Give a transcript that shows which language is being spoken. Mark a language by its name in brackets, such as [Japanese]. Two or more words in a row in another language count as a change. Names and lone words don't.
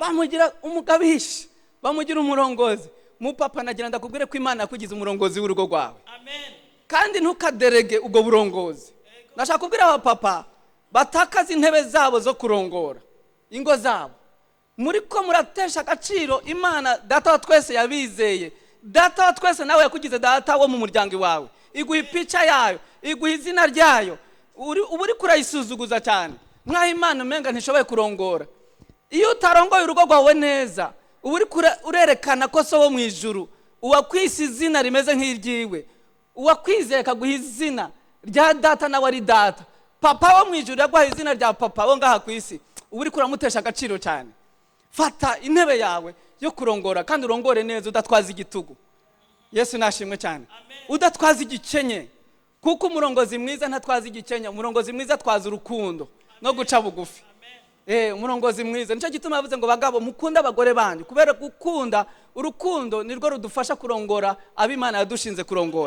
[Rundi] Bamugira umugabisha, bamugira umurongozi. Mu papa nagira ndakubwire ko Imana yakugize umurongozi w'urugo rwawe. Amen. Kandi ntukaderege ubwo burongozi. Nashaka kubwira aba papa batakaza intebe zabo zo kurongora ingo zabo. Muri ko muratesha agaciro Imana data wa twese yabizeye. Data wa twese nawe yakugize data wo mu muryango wawe. Iguha ipica yayo, iguha izina ryayo. Uburi kurayisuzuguza cyane. Mwaho Imana umenga ntishoboye kurongora. Iyo utarongoye urugo rwawe neza, uburi urerekana ko so wo mu ijuru, uwakwise izina rimeze nk'iryiwe. Uwakwizeye kaguha izina rya data nawe ari data. Papa wo mu ijuru yaguha izina rya papa wo ngaha ku isi. Uburi kuramutesha agaciro cyane. Fata intebe yawe yo kurongora kandi urongore neza udatwaza igitugu. Yesu nashimwe cyane. Udatwaza igikenye. Kuko umurongozi mwiza ntatwaza igikenye, umurongozi mwiza atwaza urukundo no guca bugufi. Umurongozi mwiza nico gituma yavuze ngo bagabo mukunda abagore banyu, kubera gukunda urukundo nirwo rudufasha kurongora ab'Imana yadushinze kurongora.